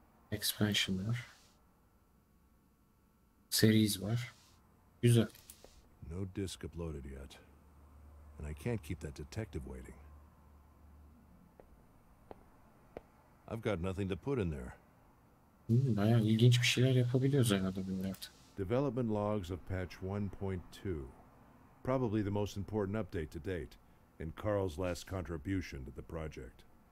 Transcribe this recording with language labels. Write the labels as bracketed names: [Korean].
[Turkish] Expansion var. Series var. Güzel. [English] No disk uploaded yet. And I can't keep that detective waiting. I've got nothing to put in there. [Turkish] Bayağı ilginç bir şeyler yapabiliyoruz herhalde bu artık. [English] Development logs of patch 1.2. Probably the most important update to date, and Carl's last contribution to the project.